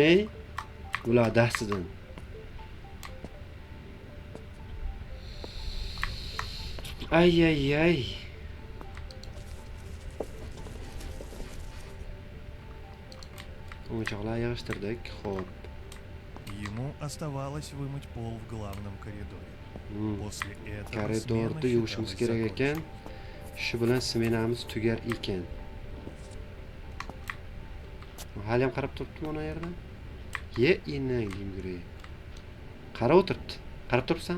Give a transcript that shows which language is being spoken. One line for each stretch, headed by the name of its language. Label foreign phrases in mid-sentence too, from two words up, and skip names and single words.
Uzbek: Ular dastidan. Ay. O'yinchoqlar yig'ishtirdik. Xo'p.
Russian: Ему оставалось вымыть пол в главном коридоре. После этого смена
Uzbek: Koridorda yuvishimiz
Russian: считалась
Uzbek: kerak ekan.
Russian: законченной.
Uzbek: Shu bilan smenamiz tugar ekan. Hali ham qarab turibdi mana yerda. Ye inang yugurey. Qarab o'tiribdi. Qarab turibsan?